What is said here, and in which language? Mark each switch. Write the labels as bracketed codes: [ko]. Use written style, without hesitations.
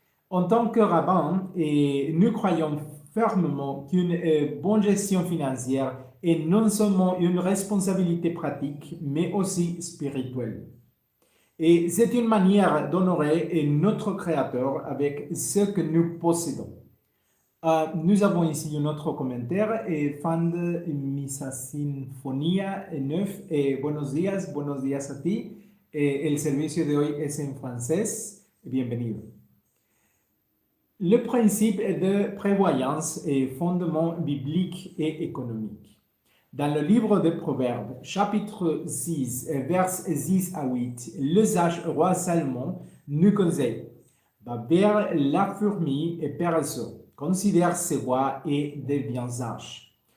[fr] En tant que rabbin, nous croyons fermement qu'une bonne gestion financière est non seulement une responsabilité pratique, mais aussi spirituelle. Et c'est une manière d'honorer notre Créateur avec ce que nous possédons. Nous avons ici un autre commentaire, fan de Misa Sinfonía 9, [es] buenos días a ti. El servicio de hoy es en francés. Bienvenido. [fr] Le principe de prévoyance est fondement biblique et économique. Dans le livre des Proverbes, chapitre 6, versets 6 à 8, le sage roi Salomon nous conseille: va vers la fourmi et paresseux, considère ses voies et devient sage.